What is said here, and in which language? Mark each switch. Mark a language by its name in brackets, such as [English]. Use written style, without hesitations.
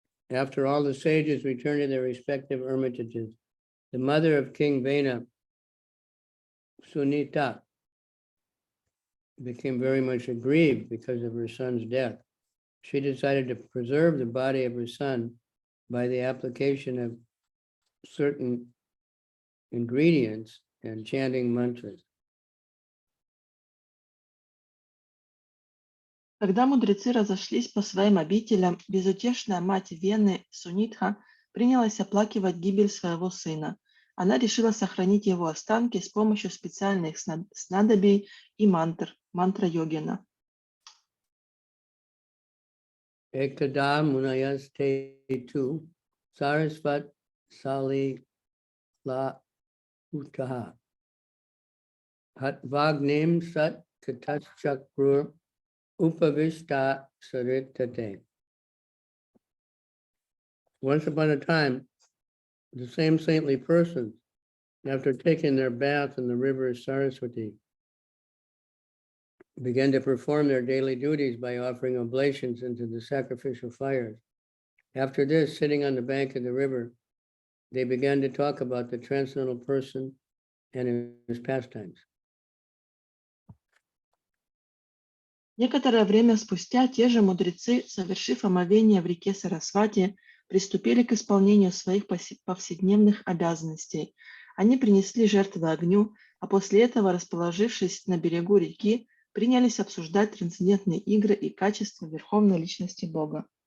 [English] After all the sages returned to their respective hermitages, the mother of King Vena, Sunita, became very much aggrieved because of her son's death. She decided to preserve the body of her son by the application of certain ingredients and chanting mantras. [Russian] Когда мудрецы разошлись по своим обителям, безутешная мать Вены Сунитха принялась оплакивать гибель своего сына. Она решила сохранить его останки с помощью специальных снадобий и мантра йогина. [Sanskrit] Ekada munayaste tu sarasvat sali la utaha hatvagnim sat katachchakrur upavishta saritate. [English] Once upon a time, the same saintly persons, after taking their bath in the river Saraswati, began to perform their daily duties by offering oblations into the sacrificial fires. After this, sitting on the bank of the river, they began to talk about the transcendental person and his pastimes. [Russian] Некоторое время спустя те же мудрецы, совершив омовение в реке Сарасвати, приступили к исполнению своих повседневных обязанностей. Они принесли жертвы огню, а после этого, расположившись на берегу реки, принялись обсуждать трансцендентные игры и качества Верховной Личности Бога.